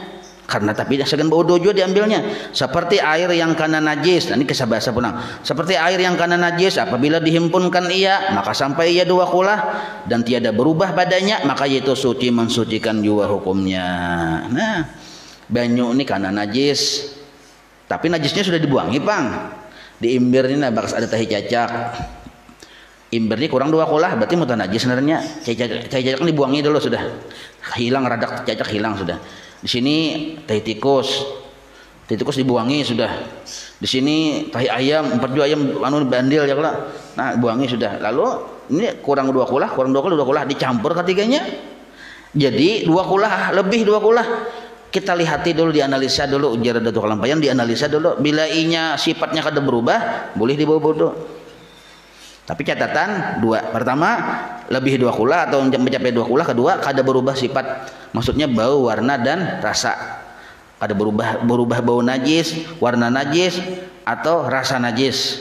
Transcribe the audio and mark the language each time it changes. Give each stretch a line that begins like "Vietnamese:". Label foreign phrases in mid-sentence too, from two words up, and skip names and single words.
Indonesian: Karena tapi segan wudu juga diambilnya, seperti air yang kana najis. Nah,
Banjar: ini kisah bahasa pulang.
Indonesian: Seperti air yang kana najis, apabila dihimpunkan ia, maka sampai ia 2 kulah dan tiada berubah padanya, maka yaitu suci mensucikan juga hukumnya.
Banjar: Nah, banyu ini kana najis, tapi najisnya sudah dibuangi pang. Di imbir ini bakas ada tahi cacak. Imbir ini kurang 2 kulah, berarti mutan najis sebenarnya. Cacak dibuangi dulu sudah, hilang radak cacak hilang sudah. Di sini tahi tikus dibuangi sudah. Di sini tahi ayam, 4 ayam bandil ya kalau. Nah, buangi sudah. Lalu ini kurang 2 kulah dicampur ketiganya. Jadi 2 kulah lebih 2 kulah. Kita lihati dulu, dianalisa dulu ujar Datuk Kalampayan, dianalisa dulu. Bila inya sifatnya kada berubah, boleh dibawa bodoh. Tapi catatan 2. Pertama, lebih 2 kulah atau mencapai 2 kulah. Kedua, kada berubah sifat. Maksudnya bau, warna dan rasa. Kada berubah bau najis, warna najis atau rasa najis.